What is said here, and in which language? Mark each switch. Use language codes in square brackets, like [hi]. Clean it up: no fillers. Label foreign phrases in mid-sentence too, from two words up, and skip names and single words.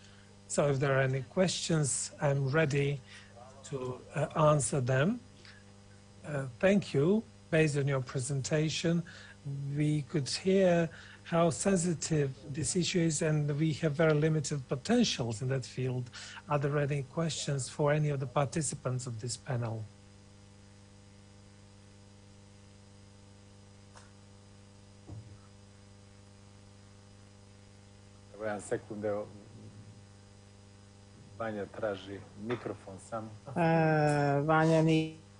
[en] So if there are any questions, I'm ready to answer them. Thank you. Based on your presentation, we could hear how sensitive this issue is, and we have very limited potentials in that field. Are there any questions for any of the participants of this panel? [sr] Jedan sekund, evo, Vanja traži mikrofon samo. Vanja ni...